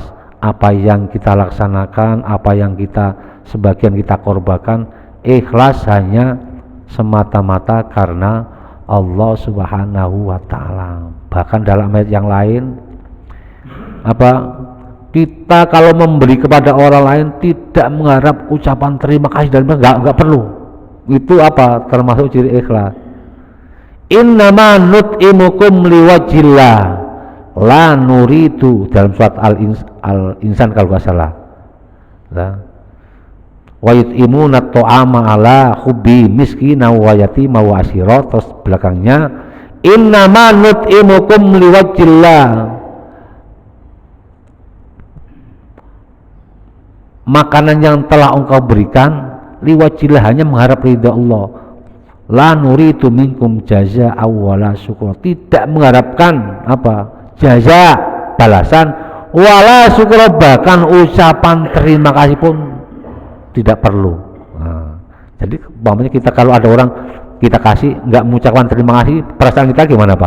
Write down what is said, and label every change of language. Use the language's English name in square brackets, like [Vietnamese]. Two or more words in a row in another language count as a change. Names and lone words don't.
[Indonesian] Apa yang kita laksanakan, apa yang sebagian kita korbankan, ikhlas hanya semata-mata karena Allah [Arabic] سبحانه وتعالى. [Indonesian] Bahkan dalam ayat yang lain, kita kalau memberi kepada orang lain tidak mengharap ucapan terima kasih dan enggak perlu. Itu termasuk ciri ikhlas. [Arabic] إنما نطعمكم لوجه الله لا نريد, [Indonesian] dalam surat Al-Insan kalau nggak salah. [Arabic] ويطعمون الطعام على حبه مسكينا ويتيما وأسيرا, [Indonesian] terus belakangnya [Arabic] إنما نطعمكم لوجه الله, [Indonesian] makanan yang telah engkau berikan liwajillah, hanya mengharap ridha Allah. [Arabic] لا نريد منكم جزاء ولا شكورا, [Indonesian] tidak mengharapkan jaza, balasan, [Arabic] ولا شكورا, [Indonesian] bahkan ucapan terima kasih pun tidak perlu. Nah, jadi umpamanya kita kalau ada orang kita kasih nggak mengucapkan terima kasih, perasaan kita gimana Pak?